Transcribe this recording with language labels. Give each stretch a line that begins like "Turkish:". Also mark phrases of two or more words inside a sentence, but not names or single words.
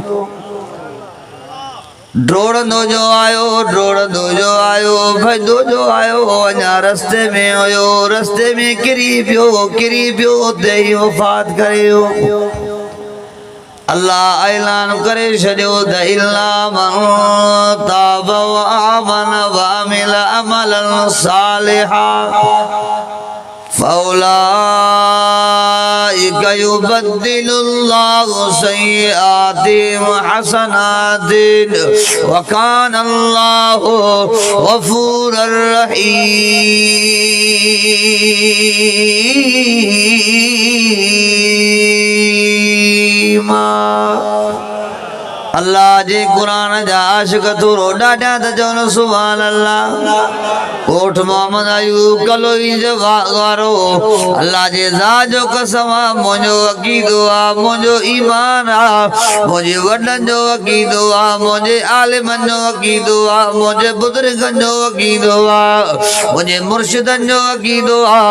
Sindhi: ड्रोड़ंदो जो आयो, ड्रोड़ंदो जो आयो, भॼंदो जो आयो, अञा रस्ते में हुयो, रस्ते में किरी पियो उते ई वफ़ात करे वियो। अल्लाह ऐलान करे छॾियो त
Arabic: إلا من تاب وآمن وعمل عملا صالحا فأولئك يبدل الله سيئاتهم حسنات وكان الله غفورا رحيما.
Sindhi: अल्लाह जे कुरान जा आशिक थोरो ॾाढा त चवनि
Arabic: سبحان الله.
Sindhi: कोठ मोहम्मद अयूब कलोई जो वारो, अल्लाह जे ज़ात जो कसम आहे, मुंहिंजो अक़ीदो आहे, मुंहिंजो ईमान आहे, मुंहिंजे वॾनि जो अक़ीदो आहे, मुंहिंजे आलिमनि जो अक़ीदो आहे, मुंहिंजे बुज़ुर्गनि जो अक़ीदो आहे, मुंहिंजे मुर्शिदनि जो अक़ीदो आहे।